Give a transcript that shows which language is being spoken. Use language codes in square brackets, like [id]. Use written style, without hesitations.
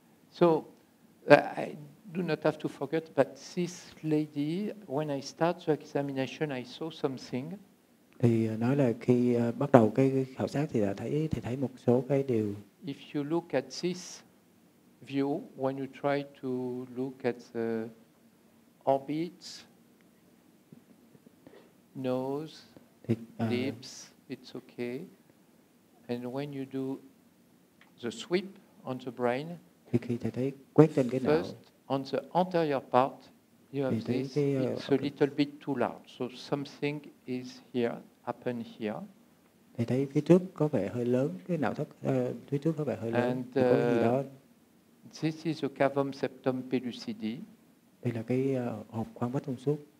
[en] So I do not have to forget, but this lady, when I start the examination, I saw something. [vi] Thì nói là khi bắt đầu cái khảo sát thì thấy một số cái điều. [en] If you look at this view, when you try to look at the orbits, nose, lips, it's okay. And when you do the sweep on the brain, [vi] thì khi thầy thấy quét trên cái não. [en] First, on the anterior part, you have this. It's a little bit too large, so something is here, happen here. [vi] Thì thấy phía trước có vẻ hơi lớn, cái não thất phía trước có vẻ hơi lớn. [en] And [vi] có gì đó. [en] This is the cavum septum pellucidi. [vi] Đây là cái hộp khoang vách thông suốt.